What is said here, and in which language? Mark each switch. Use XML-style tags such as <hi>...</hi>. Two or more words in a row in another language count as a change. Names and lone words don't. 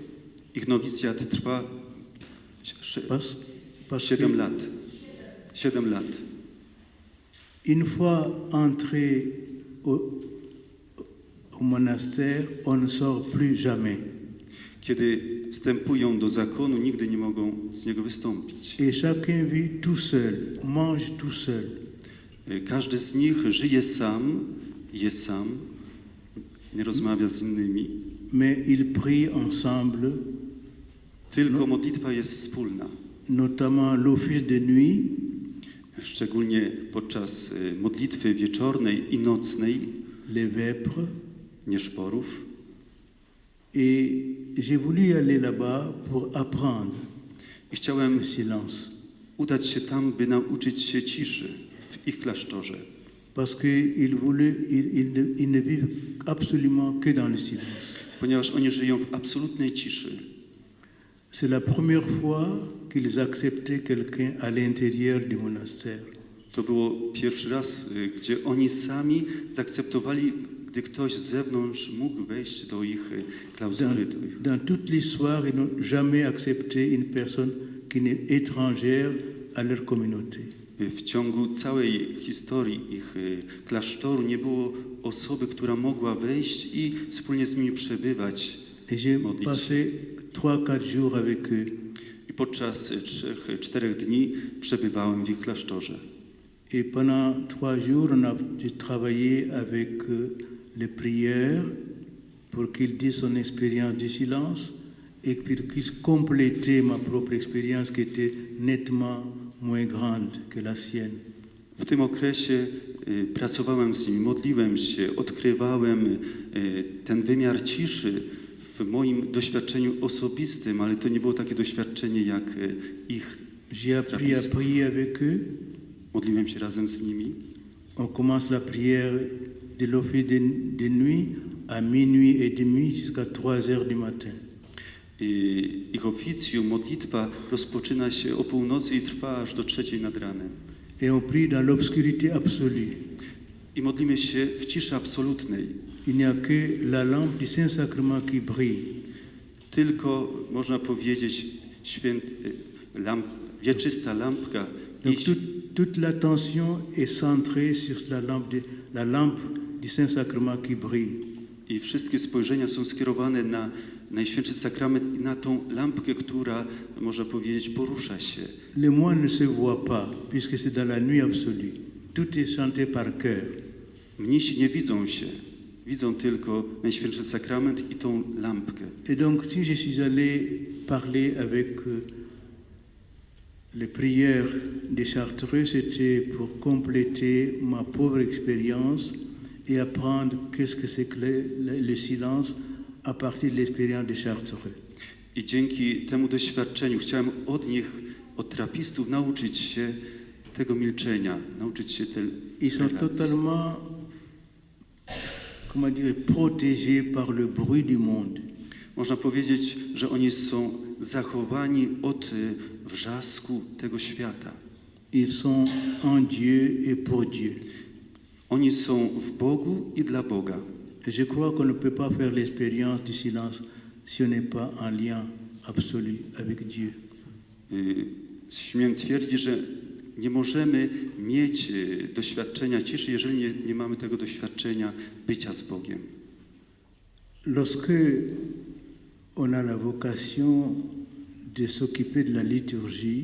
<pl>Ich nowicjat trwa</pl> <fr>Parce 7 que</fr> <pl>lat. 7 lat.</pl> <fr>une fois entré au monastère, on ne sort plus jamais.</fr> <pl>Kiedy wstępują do zakonu, nigdy nie mogą z niego wystąpić.</pl> <fr>Et chacun vit tout seul, mange tout seul.</fr> <pl>Każdy z nich żyje sam, je sam, nie rozmawia z innymi.</pl> <fr>Mais ils prient ensemble,</fr> <pl>Tylko modlitwa jest wspólna.</pl> <fr>notamment l'office de nuit,</fr> <pl>Szczególnie podczas modlitwy wieczornej i nocnej,</pl> <fr>les vêpres.</fr> <pl>nieszporów.</pl> <fr>Et j'ai voulu aller là-bas pour apprendre</fr> <pl>I chciałem</pl> <fr>le silence.</fr> <pl>udać się tam, by nauczyć się ciszy w ich klasztorze.</pl> <fr>Parce qu'ils ne vivent absolument que dans le silence.</fr> <pl>Ponieważ oni żyją w absolutnej ciszy.</pl> <fr>C'est la première fois qu'ils acceptaient quelqu'un à l'intérieur du monastère.</fr> <pl>To było pierwszy raz, gdzie oni sami zaakceptowali, gdy ktoś z zewnątrz mógł wejść do ich klauzury.</pl> <fr>Dans toute l'histoire, ils n'ont jamais accepté une personne qui n'est étrangère à leur communauté.</fr> <pl>W ciągu całej historii ich klasztoru nie było osoby, która mogła wejść i wspólnie z nimi przebywać.</pl> <fr>Et j'ai</fr> <pl>modlić się.</pl> <fr>passé 3-4 jours avec eux.</fr> <pl>I podczas 3-4 dni przebywałem w ich klasztorze.</pl> <fr>Et pendant 3 jours, j'ai travaillé avec les prières pour qu'ils disent son expérience du silence et pour qu'ils complètent ma propre expérience qui était nettement moins grande que la sienne.</fr> <pl>W tym okresie pracowałem z nimi, modliłem się, odkrywałem ten wymiar ciszy w moim doświadczeniu osobistym, ale to nie było takie doświadczenie jak ich.</pl> <fr>J'ai appris à prier avec eux.</fr> <pl>Modliłem się razem z nimi.</pl> <fr>On commence la prière de l'office de nuit à minuit et demi jusqu'à 3 heures du matin.</fr> <pl>Ich oficjum, modlitwa rozpoczyna się o północy i trwa aż do 3 nad ranem.</pl> <fr>Et on prie dans l'obscurité absolue.</fr> <pl>I modlimy się w ciszy absolutnej.</pl> <fr>Il n'y a que la lampe du Saint-Sacrement qui brille.</fr> <pl>Tylko, można powiedzieć, wieczysta lampka.</pl> <fr>Donc toute l'attention est centrée sur la lampe du Saint-Sacrement qui brille.</fr> <pl>I wszystkie spojrzenia są skierowane na Najświętszy Sakrament i na tą lampkę, która, można powiedzieć, porusza się.</pl> <fr>Les moines ne se voient pas, puisque c'est dans la nuit absolue. Tout est chanté par cœur.</fr> <pl>Mnisi nie widzą się, widzą tylko Najświętszy Sakrament i tą lampkę.</pl> <fr>Et donc, si je suis allé parler avec les prières des Chartreux, c'était pour compléter ma pauvre expérience et apprendre qu'est-ce que c'est que le silence à partir de l'expérience des Chartreux.</fr> <pl>I dzięki temu doświadczeniu chciałem od nich, od trapistów, nauczyć się tego milczenia, nauczyć się tej</pl> <fr>Ils sont</fr> <pl>relacji.</pl> <fr>totalement, comment dire, protégés par le bruit du monde.</fr> <pl>Można powiedzieć, że oni są zachowani od wrzasku tego świata.</pl> <fr>Ils sont en Dieu et pour Dieu.</fr> <pl>Oni są w Bogu i dla Boga.</pl> <fr>Et je crois qu'on ne peut pas faire l'expérience du silence si on n'est pas en lien absolu avec Dieu.</fr> <pl>Śmiem twierdzić, że nie możemy mieć doświadczenia ciszy, jeżeli nie mamy tego doświadczenia bycia z Bogiem.</pl> <fr>Lorsque on a la vocation de s'occuper de la liturgie,</fr>